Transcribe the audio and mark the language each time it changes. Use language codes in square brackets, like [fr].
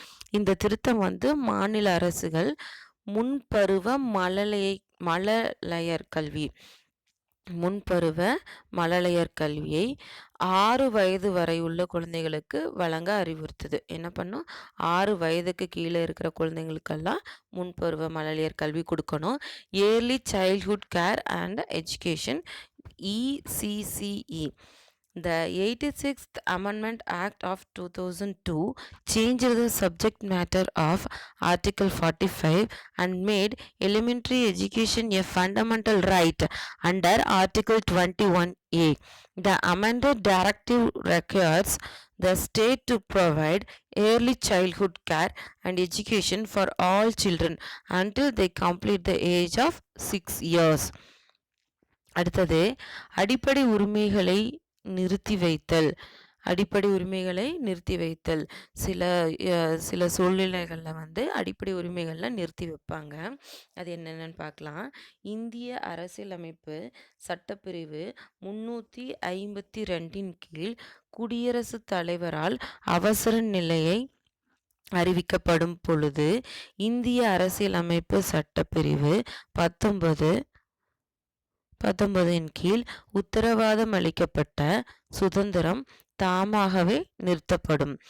[ta] இந்த திருத்தம் வந்து மாநில அரசுகள் முன்பருவ மழலையர் கல்வி முன்பருவ மழலையர் கல்வியை 6 வயது வரை உள்ள குழந்தைகளுக்கு வழங்க அறிவுறுத்துது. என்ன பண்ணும், 6 வயதுக்கு கீழே இருக்கிற குழந்தைங்களுக்கெல்லாம் முன்பருவ மழலையர் கல்வி கொடுக்கணும். [en] Early childhood care and education ECCE. The 86th Amendment Act of 2002 changed the subject matter of Article 45 and made elementary education a fundamental right under Article 21A. The amended directive requires the state to provide early childhood care and education for all children until they complete the age of 6 years. [ta] அடுத்தது அடிப்படை உரிமைகளை நிறுத்தி வைத்தல். அடிப்படை உரிமைகளை நிறுத்தி வைத்தல் சில சூழ்நிலைகளில் வந்து அடிப்படை உரிமைகள்லாம் நிறுத்தி வைப்பாங்க. அது என்னென்னு பார்க்கலாம். இந்திய அரசியலமைப்பு சட்டப்பிரிவு 352ன் கீழ் குடியரசுத் தலைவரால் அவசர நிலையை அறிவிக்கப்படும் பொழுது இந்திய அரசியலமைப்பு சட்டப்பிரிவு 19ன் கீழ் உத்தரவாதம் அளிக்கப்பட்ட சுதந்திரம் தாமாகவே நிறுத்தப்படும்.